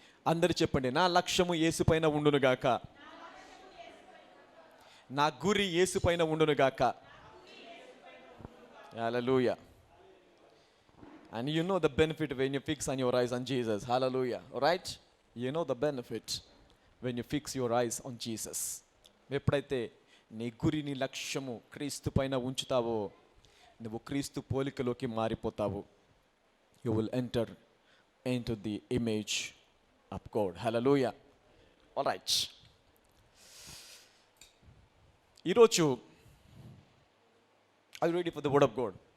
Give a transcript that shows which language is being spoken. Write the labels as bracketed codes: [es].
[te] అందరు చెప్పండి, నా లక్ష్యము యేసుపైన ఉండునుగాక, నా గురి యేసుపైన ఉండునుగాక. హల్లెలూయా. [en] And you know the benefit when you fix on your eyes on Jesus. Hallelujah. Right? You know the benefit when you fix your eyes on Jesus. [te] ఎప్పుడైతే నీ గురి, నీ లక్ష్యము క్రీస్తు పైన ఉంచుతావో, నువ్వు క్రీస్తు పోలికలోకి మారిపోతావు. [en] You will enter into the image of God. Hallelujah. All right. ఈరోజు are you ready for the word of God?